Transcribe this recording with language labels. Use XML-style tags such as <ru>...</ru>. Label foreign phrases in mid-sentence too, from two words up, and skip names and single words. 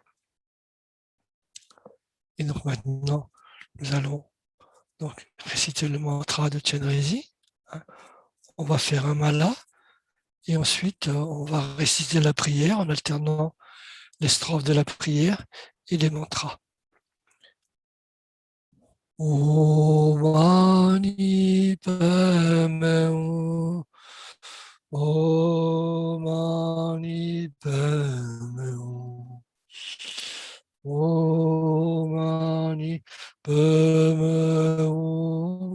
<fr>Et donc maintenant, nous allons donc réciter le mantra de Chenrezig. On va faire un mala et ensuite on va réciter la prière en alternant les strophes de la prière et les mantras.</fr> <sa>ओं मणि पद्मे हूं. ओं मणि पद्मे हूं. ओं मणि पद्मे हूं.</sa>